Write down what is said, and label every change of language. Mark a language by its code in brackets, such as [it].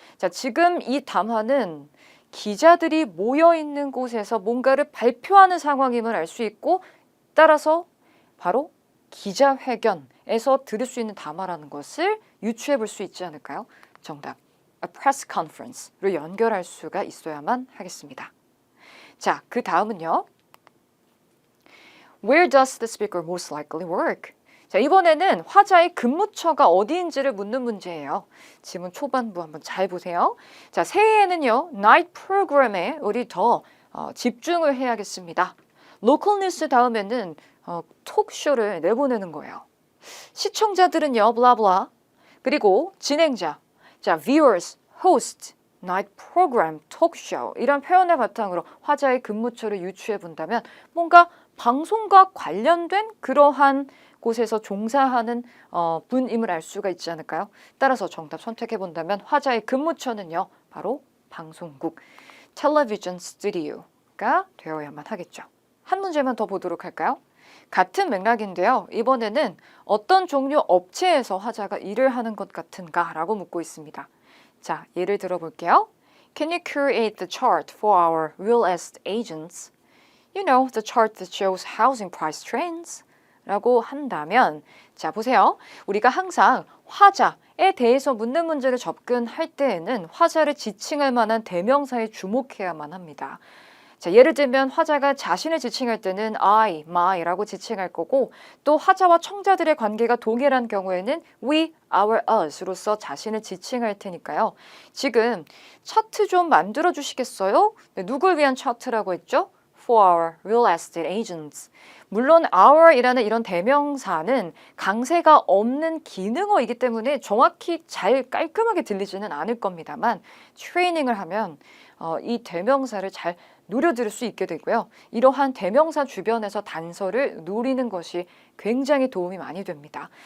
[ko] 자, 지금 이 담화는 기자들이 모여 있는 곳에서 뭔가를 발표하는 상황임을 알 수 있고 따라서 바로 기자회견에서 들을 수 있는 담화라는 것을 유추해 볼 수 있지 않을까요? 정답, a press conference로 연결할 수가 있어야만 하겠습니다. 자, 그 다음은요. [en] Where does the speaker most likely work? [ko] 자, 이번에는 화자의 근무처가 어디인지를 묻는 문제예요. 지문 초반부 한번 잘 보세요. 자, 새해에는요, night program에 우리 더 집중을 해야겠습니다. local news 다음에는 톡쇼를 내보내는 거예요. 시청자들은요, 블라블라. 그리고 진행자, 자, viewers, host, night program, talkshow 이런 표현을 바탕으로 화자의 근무처를 유추해 본다면 뭔가 방송과 관련된 그러한 곳에서 종사하는 분임을 알 수가 있지 않을까요? 따라서 정답 선택해 본다면 화자의 근무처는요, 바로 방송국, 텔레비전 스튜디오가 되어야만 하겠죠. 한 문제만 더 보도록 할까요? 같은 맥락인데요. 이번에는 어떤 종류 업체에서 화자가 일을 하는 것 같은가 라고 묻고 있습니다. 자, 예를 들어볼게요. [en] Can you create the chart for our real estate agents? You know, the chart that shows housing price trends. [ko] 라고 한다면, 자, 보세요. 우리가 항상 화자에 대해서 묻는 문제를 접근할 때에는 화자를 지칭할 만한 대명사에 주목해야만 합니다. 자, 예를 들면 화자가 자신을 지칭할 때는 I, my라고 지칭할 거고 또 화자와 청자들의 관계가 동일한 경우에는 we, our, us로서 자신을 지칭할 테니까요. 지금 차트 좀 만들어 주시겠어요? 네, 누굴 위한 차트라고 했죠? [en] For our real estate agents. [ko] 물론 our이라는 이런 대명사는 강세가 없는 기능어이기 때문에 정확히 잘 깔끔하게 들리지는 않을 겁니다만 트레이닝을 하면 이 대명사를 잘 누려들을 수 있게 되고요. 이러한 대명사 주변에서 단서를 노리는 것이 굉장히 도움이 많이 됩니다.